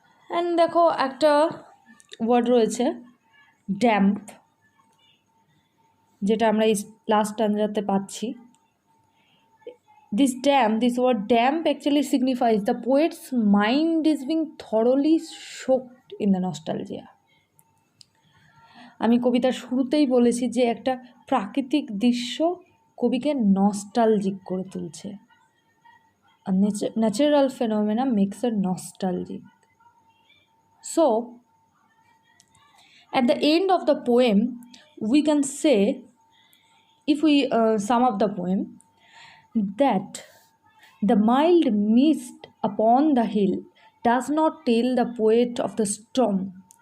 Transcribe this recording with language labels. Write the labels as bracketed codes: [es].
[bn] And দেখো একটা word রয়েছে ড্যাম্প, যেটা আমরা এই লাস্ট টাঞ্জাতে পাচ্ছি। [en] This word damp actually signifies the poet's mind is being thoroughly soaked in the nostalgia. [bn] আমি কবিতার শুরুতেই বলেছি যে একটা প্রাকৃতিক দৃশ্য কবিকে নস্টালজিক করে তুলছে। [en] A natural phenomena makes her nostalgic. So, at the end of the poem, we can say, if we sum up the poem, that the mild mist upon the hill does not tell the poet of the storm.